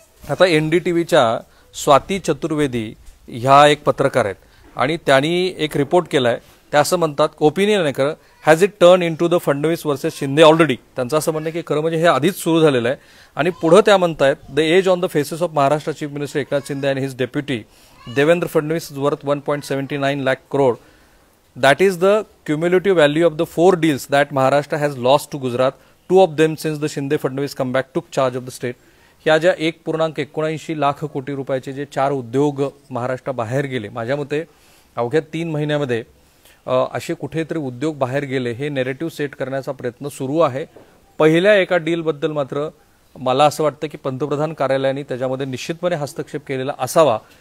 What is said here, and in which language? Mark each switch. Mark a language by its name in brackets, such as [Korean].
[Marathi] आता NDTVच्या स्वाती चतुर्वेदी ह्या एक पत्रकार आहेत आणि त्यांनी एक रिपोर्ट केला आहे. त्या असं म्हणतात, [English] Opinion maker has it turn in to the Fadnavis versus Shinde already. [Marathi] त्यांचं असं म्हणणं की खरं म्हणजे हे आधीच सुरू झालेलं आहे. आणि पुढं त्या म्हणतायत, [English] The age on the faces of Maharashtra chief minister Eknath Shinde and his deputy Devendra Fadnavis is worth 1.79 lakh crore. That is the cumulative value of the 4 deals that Maharashtra has lost to Gujarat, 2 of them since the Shinde-Fadnavis comeback took charge of the state. [Marathi] ह्या ज्या 1.79 लाख कोटी रुपयाचे जे 4 उद्योग महाराष्ट्र बाहेर गेले, माझ्या मते अवघ्या 3 महिन्यामध्ये असे कुठेतरी उद्योग बाहेर गेले, हे नेरेटिव्ह सेट करण्याचा प्रयत्न सुरू आहे. पहिल्या एका डीलबद्दल मात्र मला असं वाटतं की पंतप्रधान कार्यालयाने त्याच्यामध्ये निश्चितपणे हस्तक्षेप केलेला असावा.